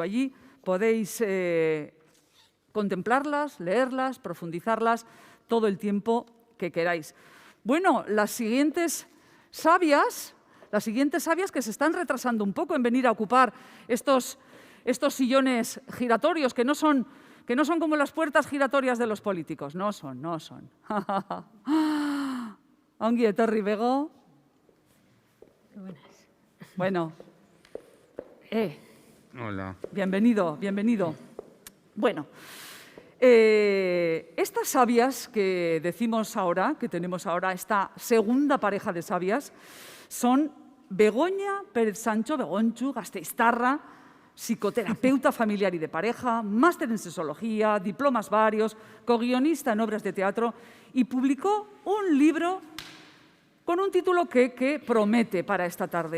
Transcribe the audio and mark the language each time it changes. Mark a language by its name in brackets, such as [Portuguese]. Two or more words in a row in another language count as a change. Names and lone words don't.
[Spanish] Allí podéis contemplarlas, leerlas, profundizarlas todo el tiempo que queráis. Bueno, las siguientes sabias que se están retrasando un poco en venir a ocupar estos sillones giratorios, que no son que no son como las puertas giratorias de los políticos. No son, no son. [Basque] Ongi etorri, Bego. [Spanish] Bueno. Hola. Bienvenido, bienvenido. Bueno, estas sabias que decimos ahora, que tenemos ahora, esta segunda pareja de sabias, son Begoña Pérez Sancho, Begoñchu, gasteiztarra, psicoterapeuta familiar y de pareja, máster en sexología, diplomas varios, coguionista en obras de teatro y publicó un libro con un título que promete para esta tarde.